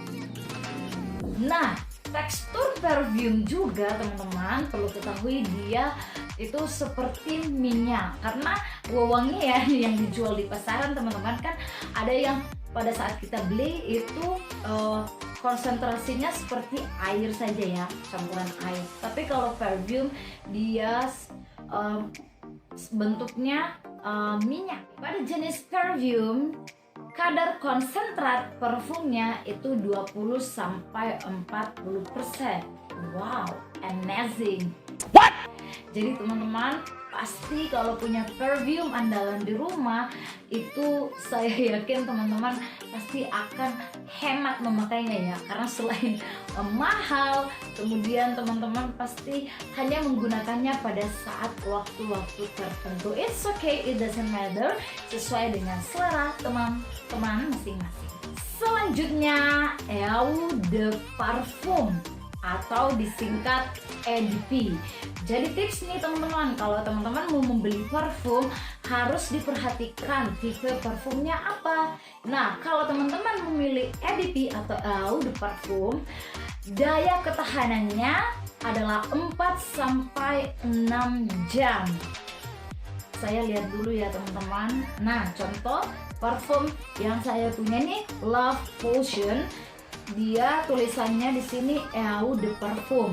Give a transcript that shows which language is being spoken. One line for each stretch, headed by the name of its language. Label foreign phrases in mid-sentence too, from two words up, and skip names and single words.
Indonesian: Nah, tekstur parfum juga teman-teman perlu ketahui dia itu seperti minyak, karena wewangian yang dijual di pasaran teman-teman kan ada yang pada saat kita beli itu konsentrasinya seperti air saja ya, campuran air. Tapi kalau parfum dia bentuknya minyak. Pada jenis parfum kadar konsentrat parfumnya itu 20 sampai 40%.
English: Wow, amazing. What?
Indonesian: Jadi teman-teman pasti kalau punya parfum andalan di rumah itu saya yakin teman-teman pasti akan hemat memakainya ya, karena selain mahal, kemudian teman-teman pasti hanya menggunakannya pada saat waktu-waktu tertentu.
English: It's okay, it doesn't matter,
Indonesian: sesuai dengan selera teman-teman masing-masing. Selanjutnya
French: eau de parfum
Indonesian: atau disingkat EDP. Jadi tips nih teman-teman, kalau teman-teman mau membeli parfum harus diperhatikan tipe parfumnya apa. Nah, kalau teman-teman memilih EDP atau
French: eau de parfum,
Indonesian: daya ketahanannya adalah 4-6 jam. Saya lihat dulu ya teman-teman. Nah, contoh parfum yang saya punya nih, Love Potion. Dia tulisannya di sini
French: Eau de Parfum.